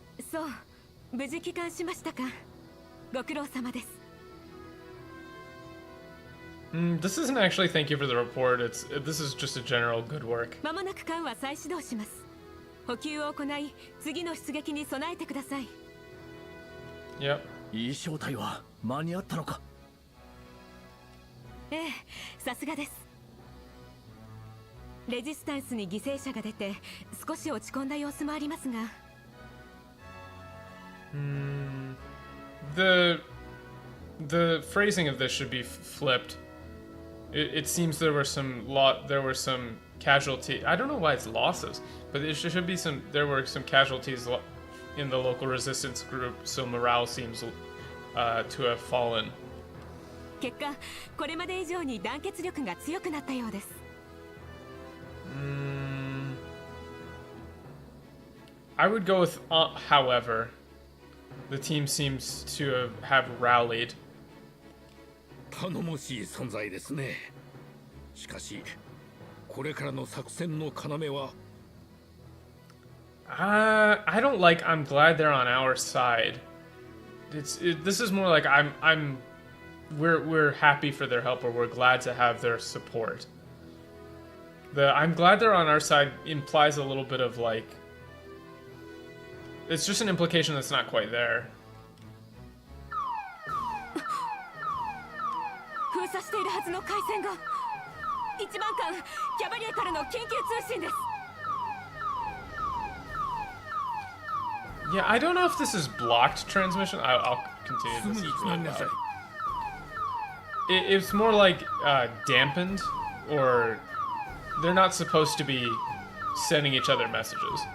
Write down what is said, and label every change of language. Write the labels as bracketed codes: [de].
[ja] そう、無事帰還しましたか。ご苦労様です。 [en] This isn't actually thank you for the report. This is just a general good work. [ja] まもなく艦は再始動します。補給を行い、次の出撃に備えてください。 [en] Yep. [ja] いい正体は間に合ったのか。ええ、さすがです。レジスタンスに犠牲者が出て少し落ち込んだ様子もありますが。 [en] The phrasing of this should be flipped. It seems there were some casualties. I don't know why it's losses, but there were some casualties in the local resistance group, so morale seems to have fallen. [ja] 結果、これまで以上に団結力が強くなったようです。 [en] I would go with however. The team seems to have rallied. [ja] 頼もしい存在ですね。しかし、これからの作戦の要は。 [en] I don't like. I'm glad they're on our side. This is more like we're happy for their help, or we're glad to have their support. I'm glad they're on our side implies a little bit of like. It's just an implication that's not quite there. [ja] 封鎖しているはずの回線が。一番艦キャバリエからの緊急通信です。 [en] Yeah, I don't know if this is blocked transmission. I'll continue this. It's more like dampened, or they're not supposed to be sending each other messages.